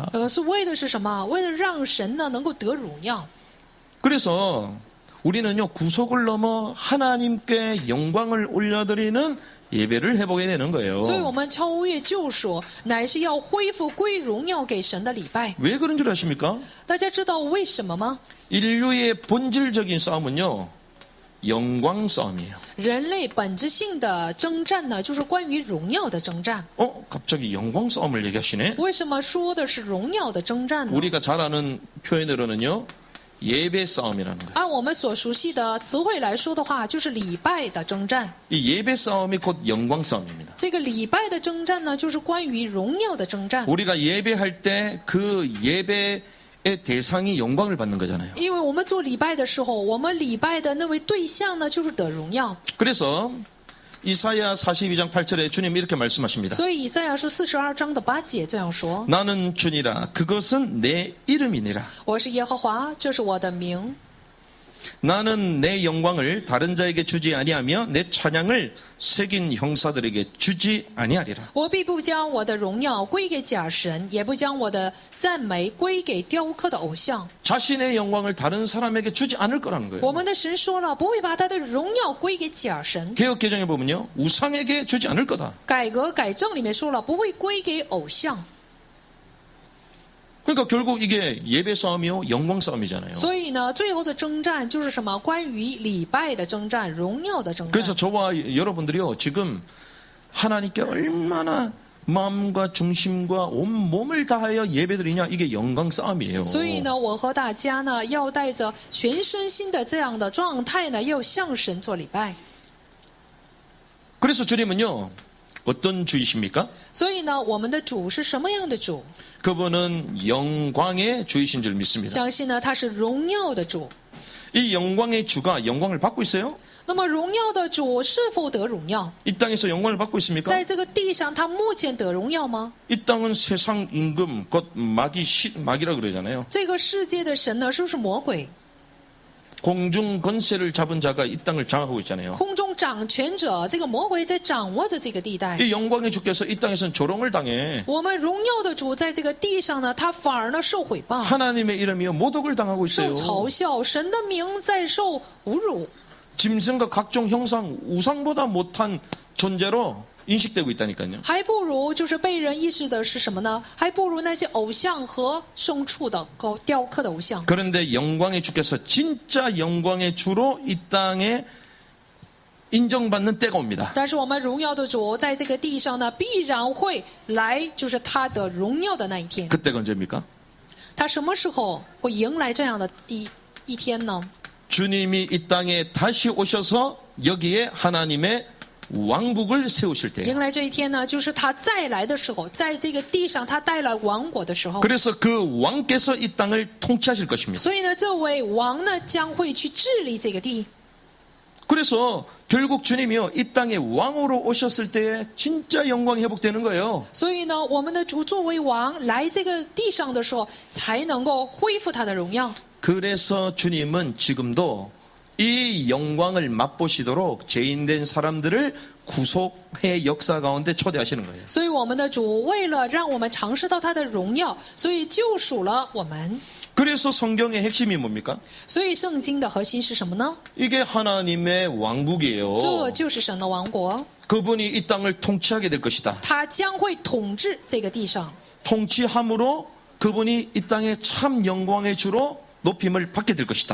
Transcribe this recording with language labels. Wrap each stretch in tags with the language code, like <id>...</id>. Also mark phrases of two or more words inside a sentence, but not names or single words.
<zh>是为的是什么？为了让神呢能够得荣耀。</zh> <ko>그래서 우리는요, 구속을 넘어 하나님께 영광을 올려드리는 예배를 해보게 되는 거예요.</ko> <zh>所以我们超越救赎，乃是要恢复归荣耀给神的礼拜。</zh> <ko>왜 그런 줄 아십니까?</ko> <zh>大家知道为什么吗？</zh> <ko>인류의 본질적인 싸움은요, 영광 싸움이에요.</ko> <zh>人类本质性的征战呢，就是关于荣耀的征战。</zh> <ko>갑자기 영광 싸움을 얘기하시네?</ko> <zh>为什么说的是荣耀的征战呢？</zh> <ko>우리가 잘 아는 표현으로는요, 예배 싸움이라는 거예요.</ko> <zh>按我们所熟悉的词汇来说的话，就是礼拜的征战。</zh> <ko>이 예배 싸움이 곧 영광 싸움입니다.</ko> <zh>这个礼拜的征战呢，就是关于荣耀的征战。</zh> <ko>우리가 예배할 때 그 예배의 대상이 영광을 받는 거잖아요.</ko> <zh>因为我们做礼拜的时候，我们礼拜的那位对象呢，就是得荣耀。</zh> <ko>그래서 이사야 42장 8절에 주님 이렇게 말씀하십니다.</ko> <zh>所以以赛亚书42章的8节这样说：</zh> <ko>나는 주니라 그것은 내 이름이니라.</ko> <zh>我是耶和华，这是我的名。</zh> <ko>나는 내 영광을 다른 자에게 주지 아니하며 내 찬양을 새긴 형사들에게 주지 아니하리라.</ko> <zh>我必不将我的荣耀归给假神，也不将我的赞美归给雕刻的偶像。</zh> <ko>자신의 영광을 다른 사람에게 주지 않을 거라는</ko> <zh>我</zh> <ko>거예요.</ko> <zh>们的神说了，不会把他的荣耀归给假神。</zh> <ko>개혁 개정에 보면요, 우상에게 주지 않을 거다.</ko> <zh>改革改正里面说了，不会归给偶像。</zh> <ko>그러니까 결국 이게 예배 싸움이요, 영광 싸움이잖아요.</ko> <zh>所以呢，最后的征战就是什么？关于礼拜的征战，荣耀的征</zh> <ko>그래서</ko> <zh>战。</zh> <ko>저와 여러분들이요, 지금 하나님께 얼마나 마음과 중심과 온 몸을 다하여 예배드리냐, 이게 영광 싸움이에요.</ko> <zh>所以呢，我和大家呢，要带着全身心的这样的状态呢，要向神做礼拜。</zh> <ko>그래서 주님은요, 어떤 주이십니까?</ko> <zh>所以呢，我们的主是什么样的主？</zh> <ko>그분은 영광의 주이신 줄 믿습니다.</ko> <zh>相信呢，他是荣耀的主。</zh> <ko>이 영광의 주가 영광을 받고 있어요?</ko> <zh>那么荣耀的主是否得荣耀？</zh> <ko>이 땅에서 영광을 받고 있습니까?</ko> <zh>在这个地上，他目前得荣耀吗？</zh> <ko>이 땅은 세상 임금, 곧 마귀라 그러잖아요.</ko> <zh>这个世界的神呢，是不是魔鬼？</zh> <ko>공중 권세를 잡은 자가 이 땅을 장악하고 있잖아요.</ko> <zh>空中掌权者，这个魔鬼在掌握着这个地带。</zh> <ko>이 영광의 주께서 이 땅에서는 조롱을 당해.</ko> <zh>我们荣耀的主在这个地上呢，他反而呢受毁谤、</zh> <ko>하나님의 이름이요 모독을 당하고</ko> <zh>受</zh> <ko>있어요.</ko> <zh>嘲笑，神的名在受侮辱。</zh> <ko>짐승과 각종 형상, 우상보다 못한 존재로 인식되고 있다니까요.</ko> <zh>还不如就是被人意识的是什么呢？还不如那些偶像和牲畜的雕刻的偶像。</zh> <ko>그런데 영광의 주께서 진짜 영광의 주로 이 땅에 인정받는 때가 옵니다.</ko> <zh>但是我们荣耀的主在这个地上呢，必然会来，就是他的荣耀的那一天。</zh> <ko>그때가 언제입니까?</ko> <zh>他什么时候会迎来这样的第一天呢？</zh> <ko>주님이 이 땅에 다시 오셔서 여기에 하나님의 왕국을 세우실 때.</ko> <zh>迎来这一天呢，就是他再来的时候，在这个地上他带来王国的时候。</zh> <ko>그래서 그 왕께서 이 땅을 통치하실 것입니다.</ko> <zh>所以呢，这位王呢将会去治理这个地。</zh> <ko>그래서 결국 주님이요 이 땅에 왕으로 오셨을 때에 진짜 영광이 회복되는 거예요.</ko> <zh>所以呢，我们的主作为王来这个地上的时候，才能够恢复他的荣耀。</zh> <ko>그래서 주님은 지금도 이 영광을 맛보시도록 죄인된 사람들을 구속의 역사 가운데 초대하시는 거예요.</ko> <zh>所以我们的主为了让我们尝试到他的荣耀，所以救赎了我们。</zh> <ko>그래서 성경의 핵심이 뭡니까?</ko> <zh>所以圣经的核心是什么呢？</zh> <ko>이게 하나님의 왕국이에요.</ko> <zh>这就是神的王国，</zh> <ko>그분이 이 땅을 통치하게 될 것이다.</ko> <zh>他将会统治这个地上。</zh> <ko>통치함으로 그분이 이 땅에 참 영광의 주로 높임을 받게 될 것이다.</ko>